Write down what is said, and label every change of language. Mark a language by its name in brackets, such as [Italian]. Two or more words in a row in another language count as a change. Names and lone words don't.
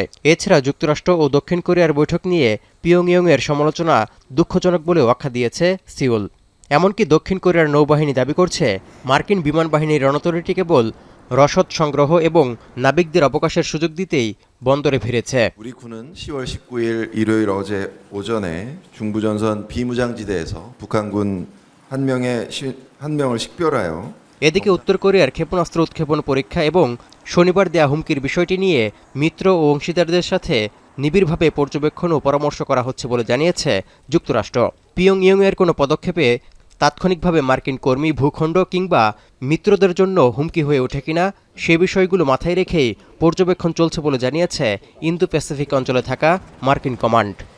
[Bangla] এছাড়া যুক্তরাষ্ট্র ও দক্ষিণ কোরিয়ার বৈঠক নিয়ে পিয়ংইয়ংয়ের সমালোচনা দুঃখজনক বলেও আখ্যা দিয়েছে সিউল। এমনকি দক্ষিণ কোরিয়ার নৌবাহিনী দাবি করছে, মার্কিন বিমান বাহিনীর রণতরীটি কেবল রসদ সংগ্রহ এবং নাবিকদের অবকাশের সুযোগ দিতেই বন্দরে ভিড়েছে। [Korean] 우리 군은 10월 19일 일요일 어제 오전에 중부전선 비무장지대에서 북한군 한 명을 식별하여 [Bangla] এদিকে উত্তর কোরিয়ার ক্ষেপণাস্ত্র উৎক্ষেপণ পরীক্ষা এবং শনিবার দেয়া হুমকির বিষয়টি নিয়ে মিত্র ও অংশীদারদের সাথে নিবিড়ভাবে পর্যবেক্ষণ ও পরামর্শ করা হচ্ছে বলে জানিয়েছে যুক্তরাষ্ট্র। পিয়ংইয়ংয়ের কোনো পদক্ষেপে তাৎক্ষণিকভাবে মার্কিন কর্মী, ভূখণ্ড কিংবা মিত্রদের জন্য হুমকি হয়ে ওঠে কিনা সে বিষয়গুলো মাথায় রেখেই পর্যবেক্ষণ চলছে বলে জানিয়েছে ইন্দো প্যাসিফিক অঞ্চলে থাকা মার্কিন কমান্ড।